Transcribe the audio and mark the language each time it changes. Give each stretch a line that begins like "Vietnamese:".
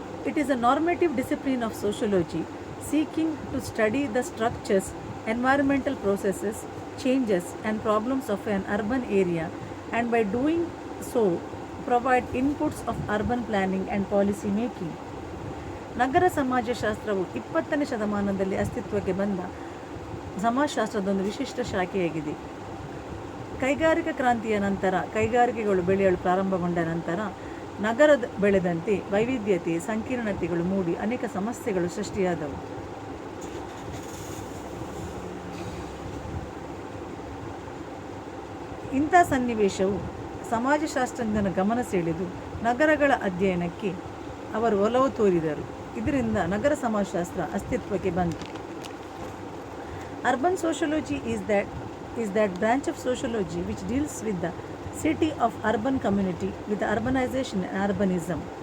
English: It is a normative discipline of sociology seeking to study the structures, environmental processes, changes and problems of an urban area, and by doing so provide inputs of urban planning and policy making.
Kannada: ನಗರ ಸಮಾಜಶಾಸ್ತ್ರವು 20ನೇ ಶತಮಾನದಲ್ಲಿ ಅಸ್ತಿತ್ವಕ್ಕೆ ಬಂದ ಸಮಾಜಶಾಸ್ತ್ರದ ವಿಶಿಷ್ಟ ಶಾಖೆಯಾಗಿದೆ. ಕೈಗಾರಿಕಾ ಕ್ರಾಂತಿಯ ನಂತರ ಕೈಗಾರಿಕೆಗಳು ಬೆಳೆಯಲು ಪ್ರಾರಂಭಗೊಂಡ ನಂತರ ನಗರದ ಬೆಳೆದಂತೆ ವೈವಿಧ್ಯತೆ, ಸಂಕೀರ್ಣತೆಗಳು ಮೂಡಿ ಅನೇಕ ಸಮಸ್ಯೆಗಳು ಸೃಷ್ಟಿಯಾದವು. ಇಂಥ ಸನ್ನಿವೇಶವು ಸಮಾಜಶಾಸ್ತ್ರಜ್ಞನ ಗಮನ ಸೆಳೆದು ನಗರಗಳ ಅಧ್ಯಯನಕ್ಕೆ ಅವರು ಒಲವು ತೋರಿದರು. ಇದರಿಂದ ನಗರ ಸಮಾಜಶಾಸ್ತ್ರ ಅಸ್ತಿತ್ವಕ್ಕೆ ಬಂತು.
English: Urban sociology is that branch of sociology which deals with the city of urban community with urbanization and urbanism.